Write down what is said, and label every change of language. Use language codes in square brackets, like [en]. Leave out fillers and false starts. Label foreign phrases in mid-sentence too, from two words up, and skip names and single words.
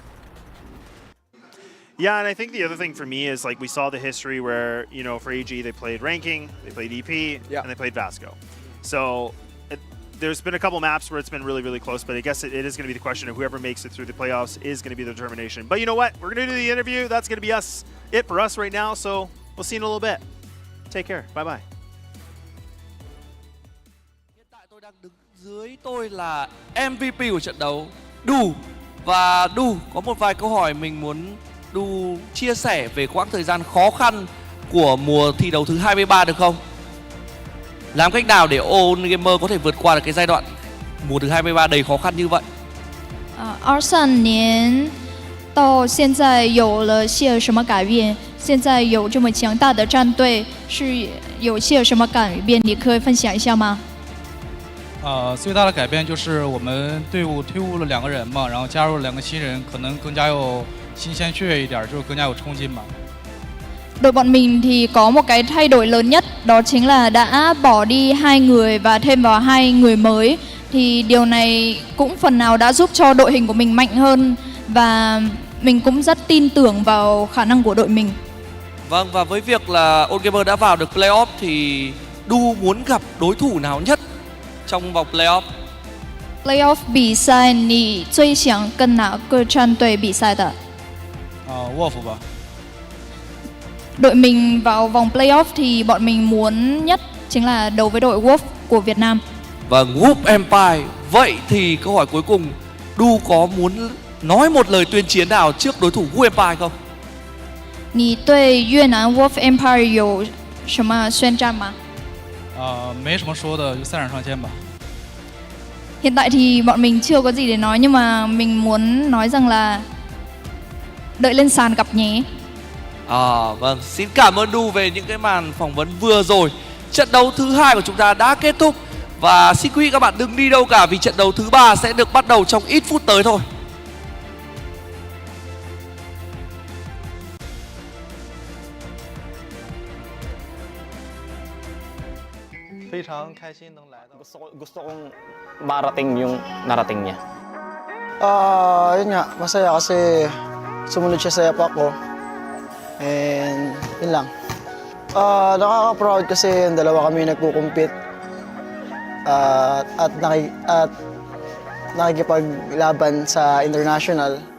[en] Yeah, and I think the other thing for me is, like, we saw the history where, you know, for AG, they played ranking, they played EP, and they played Vasco. So there's been a couple maps where it's been really, really close, but I guess it is going to be the question of whoever makes it through the playoffs is going to be the determination. But you know what? We're going to do the interview. That's going to be it for us right now, so we'll see you in a little bit. Take care. Bye-bye. [vi] Hiện tại tôi đang đứng dưới tôi là MVP của trận đấu, Du. Và Du, có một vài câu hỏi mình muốn Du chia sẻ về quãng thời gian khó khăn của mùa thi đấu thứ 23 được không? Làm cách nào để All Gamer có thể vượt qua được cái giai đoạn mùa thứ 23 đầy khó khăn như vậy? [zh] 23 年到现在有了些什么改变？现在有这么强大的战队，是有些什么改变？你可以分享一下吗？最大的改变就是我们队伍退伍了2个人嘛，然后加入了2个新人，可能更加有新鲜血一点，就更加有冲劲吧。 [vi] Đội bọn mình thì có một cái thay đổi lớn nhất, đó chính là đã bỏ đi 2 người và thêm vào 2 người mới. Thì điều này cũng phần nào đã giúp cho đội hình của mình mạnh hơn và mình cũng rất tin tưởng vào khả năng của đội mình. Vâng, và với việc là All Gamer đã vào được playoff thì Du muốn gặp đối thủ nào nhất trong vòng playoff? [zh] Playoff 比赛你最想跟哪个战队比赛的？Wolf 吧。 [vi] Đội mình vào vòng playoff thì bọn mình muốn nhất chính là đấu với đội Wolf của Việt Nam. Vâng, Wolf Empire. Vậy thì câu hỏi cuối cùng, Du có muốn nói một lời tuyên chiến nào trước đối thủ Wolf Empire không? [zh] 你对越南 Wolf Empire 有什么宣战吗？没什么说的，就赛场上见吧。 [vi] Hiện tại thì bọn mình chưa có gì để nói, nhưng mà mình muốn nói rằng là đợi lên sàn gặp nhé. Vâng, xin cảm ơn Du về những cái màn phỏng vấn vừa rồi. Trận đấu thứ 2 của chúng ta đã kết thúc. Và xin quý vị các bạn đừng đi đâu cả, vì trận đấu thứ 3 sẽ được bắt đầu trong ít phút tới thôi. [zh] 非常开心能来到。 [tl] Gusto kong marating yung narating niya. Yun nga, masaya kasi sumunod siya sa yapak ko. And yun lang. Nakaka-proud kasi yung dalawa kami nagkukumpit at nakikipaglaban sa international.